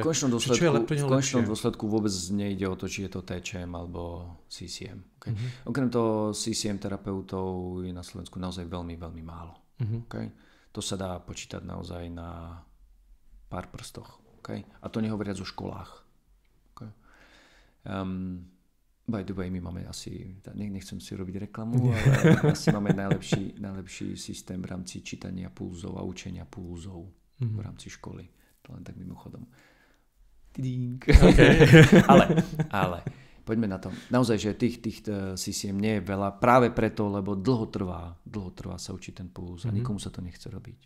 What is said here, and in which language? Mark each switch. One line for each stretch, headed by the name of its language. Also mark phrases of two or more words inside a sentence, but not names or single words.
Slovak: V konečnom dôsledku vôbec nejde o to, či je to TČM alebo CCM. Okay? Okrem toho CCM terapeutov je na Slovensku naozaj veľmi, veľmi málo. Okay? To sa dá počítať naozaj na pár prstoch. Okay? A to nehovoriac o školách. Okay?
English: By the way,
Slovak: my máme asi, nechcem si robiť reklamu, ale asi máme najlepší systém v rámci čítania pulzov a učenia pulzov v rámci školy. To len tak mimochodom. Okay. ale poďme na to. Naozaj, že tých CCM nie je veľa práve preto, lebo dlho trvá sa učiť ten puls a nikomu sa to nechce robiť.